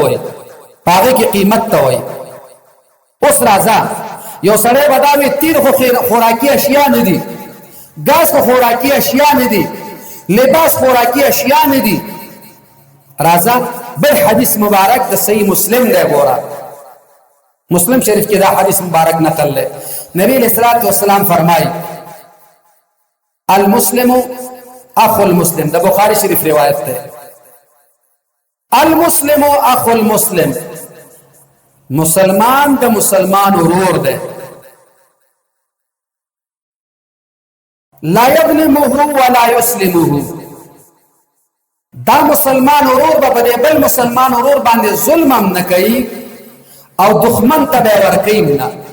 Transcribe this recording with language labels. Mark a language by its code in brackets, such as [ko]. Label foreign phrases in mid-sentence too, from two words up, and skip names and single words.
[ps] وایي هغه کې قیمت ته وایي اوس راځه یو سړی بداوي تیر خو خوراکي اشیاء نه دي غاز خو خوراکي اشیاء نه دي لباس خوراکي اشیاء نه دي راځه بل حدیث مبارک د صحیح مسلم دی ګوره مسلم شریف کې دا حدیث مبارک [ur] نقل ہے [ps] نبی [ar] علیہ الصلوۃ والسلام [ps] فرمایي [ar] المسلم اخو المسلم [ps] دا بخاری شریف [ur] روایت ہے [ar] المسلم اخو المسلم [ps] مسلمان دا مسلمان ورور دے [ar] لا يظلمه ولا يسلمه [ps] دا مسلمان ورور به بل مسلمان ورور باندې ظلم هم نه کوي او دښمن ته به ورکوي نه.